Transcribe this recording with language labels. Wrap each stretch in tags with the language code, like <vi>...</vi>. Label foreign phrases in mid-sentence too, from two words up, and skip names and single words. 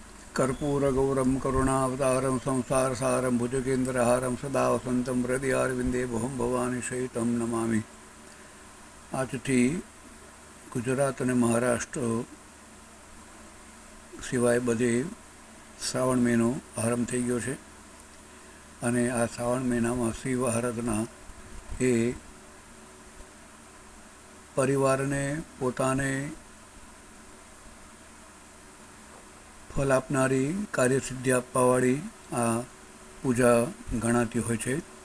<sa>कर्पूरगौरं करुणावतारं संसारसारं भुजगेन्द्रहारं सदा वसन्तं हृदयारविन्दे भवं भवानी सहितं नमामि।</sa> <gu>આજથી ગુજરાત અને મહારાષ્ટ્ર સિવાય બધે શ્રાવણ મહિનો આરંભ થઈ ગયો છે અને આ શ્રાવણ મહિનામાં શિવ આરાધના એ પરિવારને પોતાને ફલ આપનારી કાર્યસિદ્ધિ આપવાવાળી આ પૂજા ગણાતી હોય છે।</gu>